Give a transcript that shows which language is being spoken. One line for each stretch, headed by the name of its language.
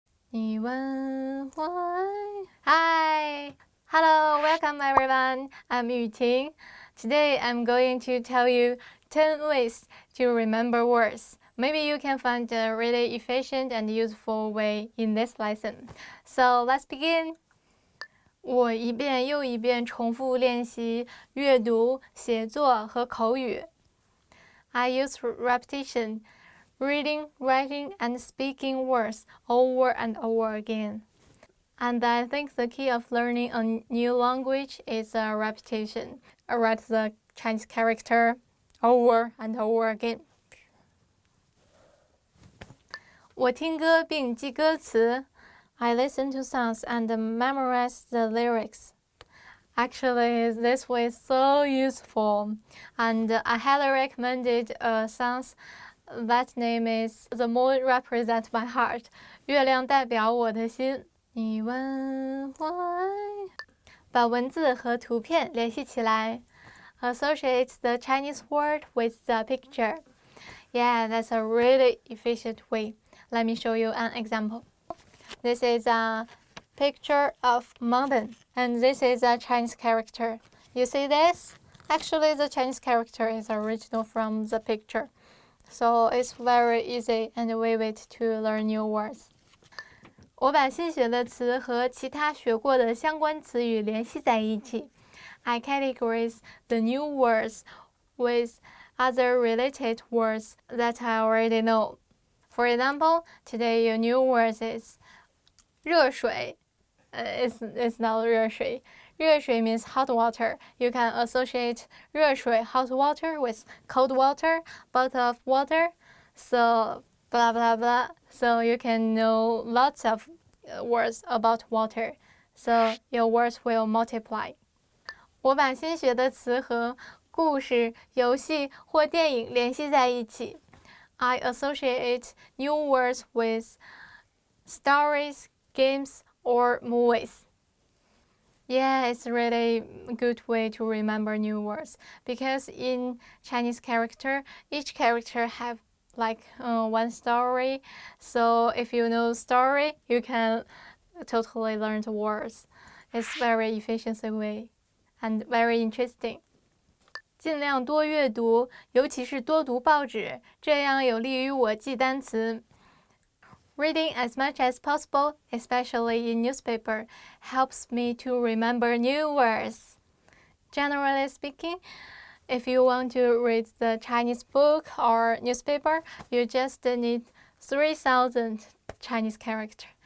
Chinese: 你问我爱
English: Hi! Hello, welcome everyone. I'm Yuting. Today I'm going to tell you 10 ways to remember words. Maybe you can find a really efficient and useful way in this lesson. So let's begin.
Chinese: 我一遍又一遍重复练习阅读、写作和口语。
English: I use repetition, reading, writing, and speaking words over and over again. And I think the key of learning a new language is repetition. I write the Chinese character, over and over again.
Chinese: 我听歌并记歌词。
English: I listen to songs and memorize the lyrics. Actually, this way is so useful, and I highly recommended a song that name is The Moon Represents My Heart.
Chinese: 月亮代表我的心。你问
English: why？
Chinese: 把文字和图片联系起来。
English: Associate the Chinese word with the picture. Yeah, that's a really efficient way. Let me show you an example. This is a picture of mountain, and this is a Chinese character. You see this? Actually, the Chinese character is original from the picture, so it's very easy and vivid to learn new words.
Chinese: 我把新学的词和其他学过的相关词语联系在一起。
English: I categorize the new words with other related words that I already know. For example, today your new word is 热水. It's not 热水.热水 means hot water. You can associate 热水 hot water with cold water, bottle of water, so blah blah blah. So you can know lots of words about water. So your words will multiply.
Chinese: 我把新学的词和故事、游戏或电影联系在一起。
English: I associate new words with stories, games, or movies. Yeah, it's really a good way to remember new words because in Chinese character, each character have like one story. So if you know story, you can totally learn the words. It's very efficient way and very interesting.
Chinese: 尽量多阅读，尤其是多读报纸，这样有利于我记单词。
English: Reading as much as possible, especially in newspaper, helps me to remember new words. Generally speaking, if you want to read the Chinese book or newspaper, you just need 3,000 Chinese characters.